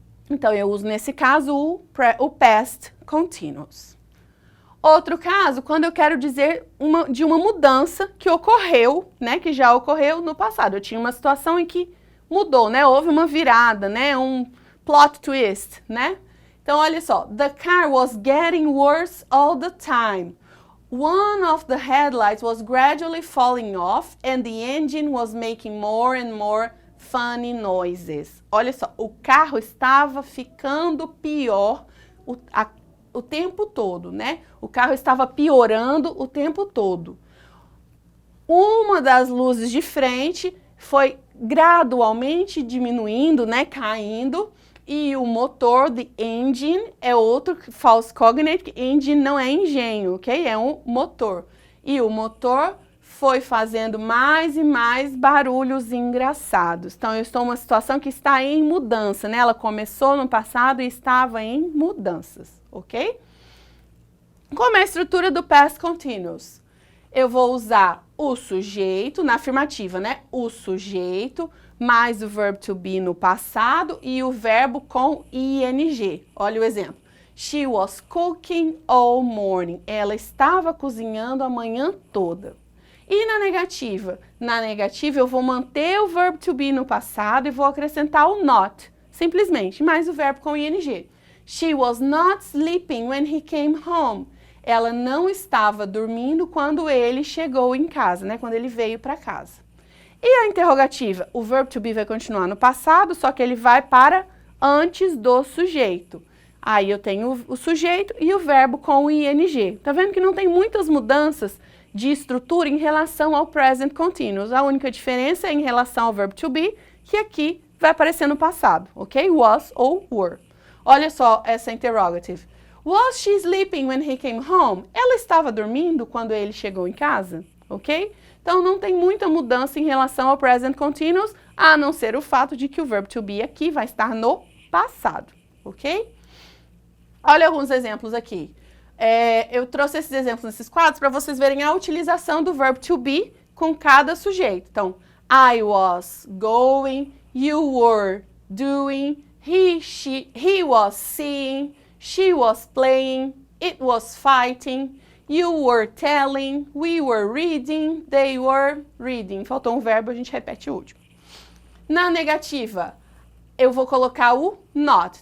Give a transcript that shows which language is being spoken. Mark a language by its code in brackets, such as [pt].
[pt] Então, eu uso nesse caso o past continuous. Outro caso, quando eu quero dizer de uma mudança que ocorreu, né, que já ocorreu no passado. Eu tinha uma situação em que mudou, né, houve uma virada, né, um plot twist, né. Então, olha só, [en] the car was getting worse all the time. One of the headlights was gradually falling off and the engine was making more and more funny noises. [pt] Olha só, o carro estava ficando pior o tempo todo, né? O carro estava piorando o tempo todo. Uma das luzes de frente foi gradualmente diminuindo, né? Caindo. E o motor, [en] the engine, [pt] é outro false cognate, que engine não é engenho, ok? É um motor. E o motor foi fazendo mais e mais barulhos engraçados. Então, eu estou numa situação que está em mudança, né? Ela começou no passado e estava em mudanças, ok? Como é a estrutura do past continuous? Eu vou usar o sujeito, na afirmativa, né? O sujeito, mais o verbo to be no passado e o verbo com ing. Olha o exemplo. [en] She was cooking all morning. [pt] Ela estava cozinhando a manhã toda. E na negativa? Na negativa eu vou manter o verbo to be no passado e vou acrescentar o not, simplesmente, mais o verbo com ing. [en] She was not sleeping when he came home. [pt] Ela não estava dormindo quando ele chegou em casa, né? Quando ele veio para casa. E a interrogativa? O verbo to be vai continuar no passado, só que ele vai para antes do sujeito. Aí eu tenho o sujeito e o verbo com ing. Tá vendo que não tem muitas mudanças de estrutura em relação ao present continuous. A única diferença é em relação ao verbo to be, que aqui vai aparecer no passado, ok? Was ou were. Olha só essa interrogative. [en] Was she sleeping when he came home? [pt] Ela estava dormindo quando ele chegou em casa, ok? Então não tem muita mudança em relação ao present continuous, a não ser o fato de que o verbo to be aqui vai estar no passado, ok? Olha alguns exemplos aqui. Eu trouxe esses exemplos nesses quadros para vocês verem a utilização do verbo to be com cada sujeito. [en] Então, I was going, you were doing, he was seeing, she was playing, it was fighting, you were telling, we were reading, they were reading. [pt] Faltou um verbo, a gente repete o último. Na negativa, eu vou colocar o not.